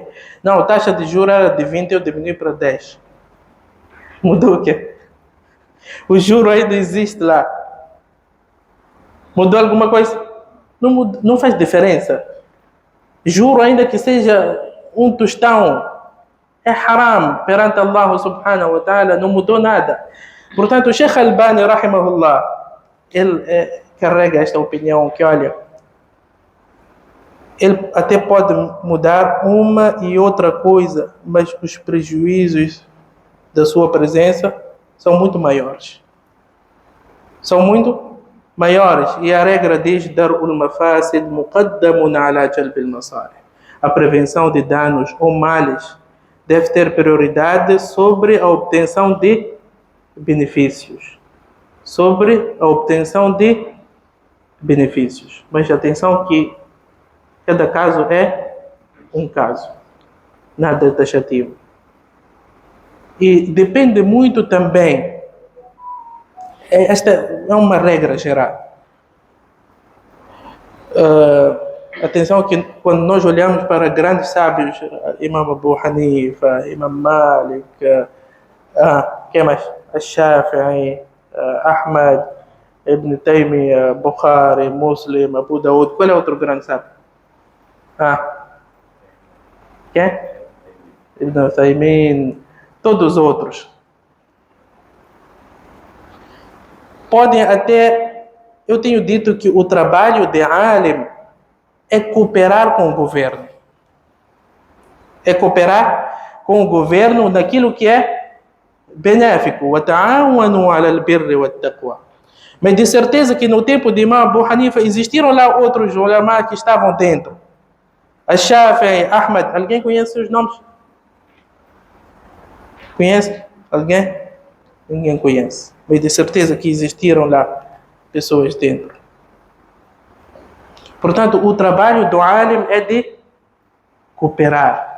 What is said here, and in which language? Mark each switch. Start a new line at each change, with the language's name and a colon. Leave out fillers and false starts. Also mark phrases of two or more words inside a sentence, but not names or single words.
Portuguese: Não, a taxa de juros era de 20, eu diminui para 10. Mudou o quê? O juro ainda existe lá. Mudou alguma coisa? Não faz diferença. Juro ainda que seja um tostão, é haram perante Allah
Arabic: سبحانه وتعالى,
Portuguese: não mudou nada. Portanto, o Sheikh Albani, rahimahullah, ele carrega esta opinião que, olha, ele até pode mudar uma e outra coisa, mas os prejuízos da sua presença são muito maiores. São muito maiores. E a regra diz:
Arabic: درء المفاسد مقدم على جلب المصالح.
Portuguese: A prevenção de danos ou males deve ter prioridade sobre a obtenção de benefícios. Sobre a obtenção de benefícios. Mas atenção que cada caso é um caso. Nada taxativo. E depende muito também. Esta é uma regra geral. Atenção que quando nós olhamos para grandes sábios, Imam Abu Hanifa, Imam Malik, quem mais? Al-Shafi'i, Ahmad, Ibn Taymiyyah, Bukhari, Muslim, Abu Daud. Qual é outro grande sábio? Quem? Ibn Uthaymin, todos os outros. podem até... Eu tenho dito que o trabalho de alim é cooperar com o governo. É cooperar com o governo naquilo que é benéfico.
Arabic: وَتَعَاوَنُوا عَلَى الْبِرِّ وَالتَّقْوَى.
Portuguese: Mas de certeza que no tempo de Imam Abu Hanifa existiram lá outros ulama que estavam dentro. Al-Shafi'i, Ahmad. Alguém conhece os nomes? Conhece? Alguém? Ninguém conhece. Mas de certeza que existiram lá pessoas dentro. Portanto, o trabalho do alim é de cooperar.